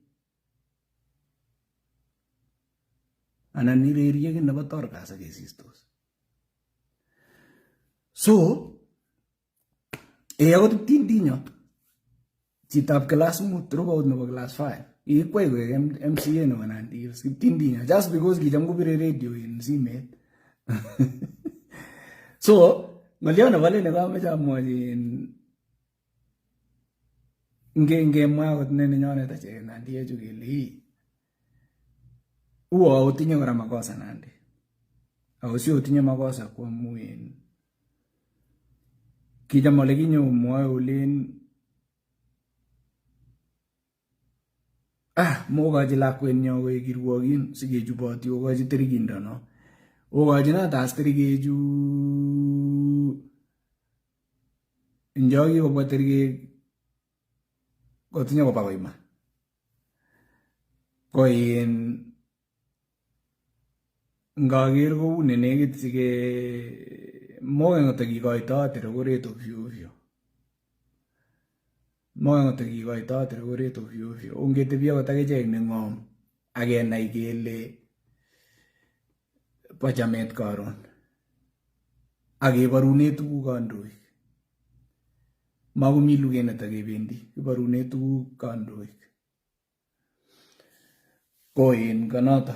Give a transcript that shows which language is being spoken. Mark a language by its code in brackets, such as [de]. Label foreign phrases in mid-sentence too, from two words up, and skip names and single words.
[kln] Anan irerye kin nebo torkas akesistos. So, akot tindinyo. Chitab class 5, dropout nebo class 5. Ikwai koek MCA nebo Nandi. Tindinyo. [en] Just because [kln] kicham kopire radio in simet. So, ngolyo nebo le nekameche amwachi ngemwa akot nenyonet achek Nandi echu kele uo otinye kora makosa Nandi. Ako si otinye makosa kwa amu kicham ole kinyo mwoe olen mokochi lakwenyo koek kirwokin sikechuboti okochi tirikindono. Okochi natas tirikechu njoki kobwa tirike kotinye koba koima. Ko ngaker kou nenekit sike moken kotakikoitote rokoret [sw] ovyo ovyo. [kln] Moken kotakikoitote rokoret [sw] ovyo ovyo. [kln] Ongetebi akot akichek neng'om akenai kele po chamet karon. Akeborune tuguk kandoik. Makomi luget netakebendi. Kiborune tuguk kandoik. Ko kanoto.